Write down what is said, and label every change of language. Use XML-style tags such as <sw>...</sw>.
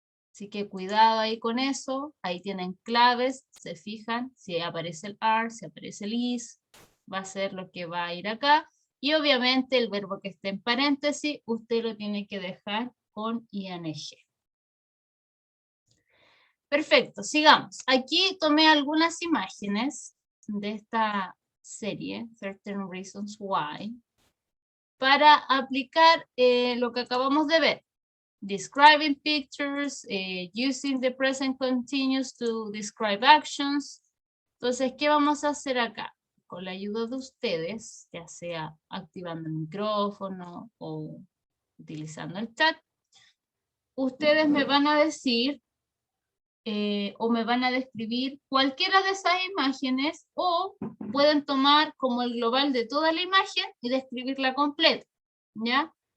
<es>Así que cuidado ahí con eso, ahí tienen claves, se fijan, si aparece el are, si aparece el is, va a ser lo que va a ir acá, y obviamente el verbo que esté en paréntesis, usted lo tiene que dejar con ing. Perfecto, sigamos. Aquí tomé algunas imágenes de esta serie, Certain Reasons Why, para aplicar lo que acabamos de ver.</es> <en>Describing pictures, using the present continuous to describe actions.</en> <es>Entonces, ¿qué vamos a hacer acá? Con la ayuda de ustedes, ya sea activando el micrófono o utilizando el chat, ustedes me van a decir o me van a describir cualquiera de esas imágenes o pueden tomar como el global de toda la imagen y describirla completa, ¿ya?</es>